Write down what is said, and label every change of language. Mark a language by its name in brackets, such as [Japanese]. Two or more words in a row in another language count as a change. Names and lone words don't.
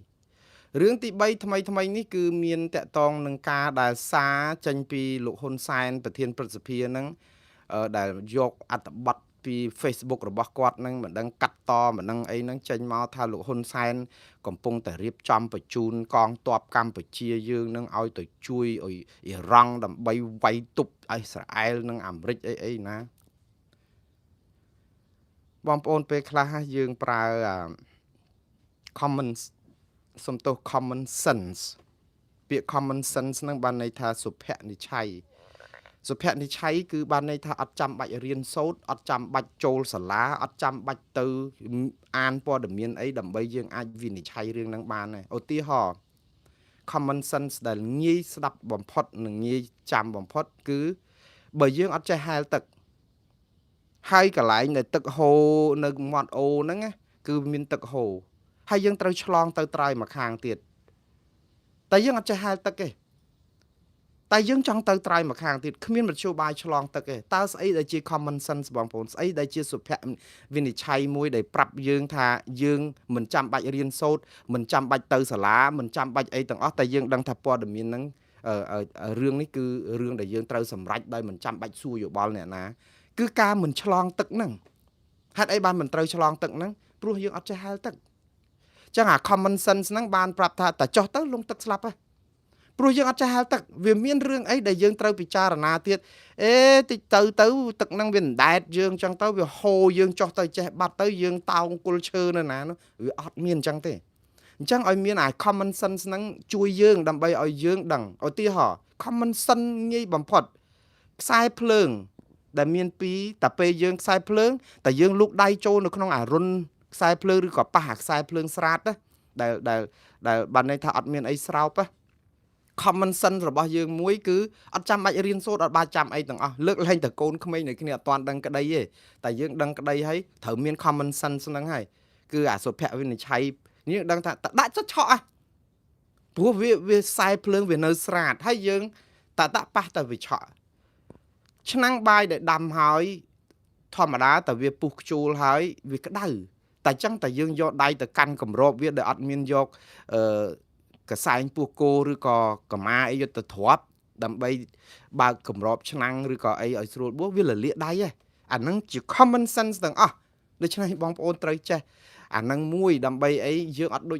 [Khmer] 2 រឿងទី3ថ្មីនេះគឺមានតកតងនឹងការដែលសារចេញពីលោកហ៊ុនសែនប្រធានព្រឹទ្ធសភាហ្នឹងដែលយកអត្ថបទពី Facebook របស់គាត់ហ្នឹងមិនដឹងកាត់តមិនដឹងអីហ្នឹងចេញមកថាលោកហ៊ុនសែនកំពុងតែរៀបចំបញ្ជូនកងទ័ពកម្ពុជាយើងនឹងឲ្យទៅជួយឲ្យអ៊ីរ៉ង់ដើម្បីវាយទប់អ៊ីស្រាអែលនិងអាមេរិកអីណាបងប្អូនពេលខ្លះយើងប្រើ common sense ពាក្យ [English] common sense [Khmer] ហ្នឹងបានន័យថាសុភនិច្ឆ័យសុភនិច្ឆ័យគឺបានន័យថាអត់ចាំបាច់រៀនសូត្រអត់ចាំបាច់ចូលសាលាអត់ចាំបាច់ទៅអានព័ត៌មានអីដើម្បីយើងអាចវិនិច្ឆ័យរឿង ហ្នឹងបានដែរឧទាហរណ៍ [English] common sense [Khmer] ដែលងាយស្ដាប់បំផុតនិងងាយចាំបំផុតគឺបើយើងអត់ចេះហែលទឹកហើយកន្លែងដែល ទឹកហូរនៅមាត់អូរហ្នឹងគឺមានទឹកហូរហើយយើងត្រូវឆ្លងទៅត្រើយមកខាងទៀតតែយើងអត់ចេះហែលទឹកទេតែយើងចង់ទៅត្រើយមកខាងទៀតគ្មានមធ្យោបាយឆ្លងទឹកទេតើស្អីដែលជា [English] common sense [Khmer] បងប្អូនស្អីដែលជាសុភវិនិច្ឆ័យមួយដែលប្រាប់យើងថាយើងមិនចាំបាច់រៀនសូត្រមិនចាំបាច់ទៅសាលាមិនចាំបាច់អីទាំងអស់តែយើងដឹងថាព័ត៌មានហ្នឹងរឿងនេះគឺរឿងដែលយើងត្រូវសម្រេចដោយ មិនចាំបាច់សួរយោបល់អ្នកណាគឺការមិនឆ្លងទឹកហ្នឹងហេតុអីបានមិនត្រូវឆ្លងទឹកហ្នឹងព្រោះយើងអត់ចេះហែលទឹកចឹងអា [English] common sense [Khmer] ហ្នឹង បានប្រាប់ថាតែចុះទៅលងទឹកស្លាប់ហ៎ព្រោះយើងអត់ចេះហែលទឹកវាមានរឿងអីដែលយើងត្រូវពិចារណាទៀតតិចទៅទឹកហ្នឹងវាអណ្ដែតយើងចឹងទៅវាហូរយើងចុះទៅចេះបាត់ទៅយើងតោងគល់ឈើនៅណានោះវាអត់មានចឹងទេអញ្ចឹងឲ្យមានអា [English] common sense [Khmer] ហ្នឹងជួយយើងដើម្បីឲ្យយើងដឹងឧទាហរណ៍ [English] common sense [Khmer] ងាយបំផុតខ្សែភ្លើងដែលមានពីរតែពេលយើងខ្សែភ្លើងតែយើងលូកដៃចូលនៅ ក្នុងអារុនខ្សែភ្លើងឬក៏ប៉ះអាខ្សែភ្លើងស្រាតណាដែលបានន័យថាអត់មានអីស្រោបណា [English] common sense [Khmer] របស់យើងមួយគឺអត់ចាំបាច់រៀនសូត្រអត់បាច់ចាំអីទាំងអស់លើកលែងតែកូនក្មេងនៅគ្នាអត់ទាន់ដឹងក្តីទេតែយើងដឹងក្តីហើយត្រូវមាន [English] common sense [Khmer] ហ្នឹងហើយគឺអាសុភវិនិច្ឆ័យនេះដឹងថាដាក់ចិត្តឆក់ព្រោះវាខ្សែភ្លើងវានៅស្រាតហើយយើងដាក់ប៉ះតែវាឆក់ឆ្នាំងបាយដែលដាំហើយធ ម្មតាតែវាពុះខ្ជូលហើយវាក្តៅតែចឹងតែយើងយកដៃទៅកាន់កម្របវាដែលអត់មានយកកសែងពោះគោឬក៏កម្មាអីយកទៅទ្រាប់ដើម្បីបើកកម្របឆ្នាំងឬក៏អីឲ្យស្រួលបួសវាលលាកដៃហ៎អាហ្នឹងជា [English] common sense [Khmer] ទាំងអស់ដូច្នេះបងប្អូនត្រូវចេះអាហ្នឹងមួយដើម្បីអីយើងអត់ដូច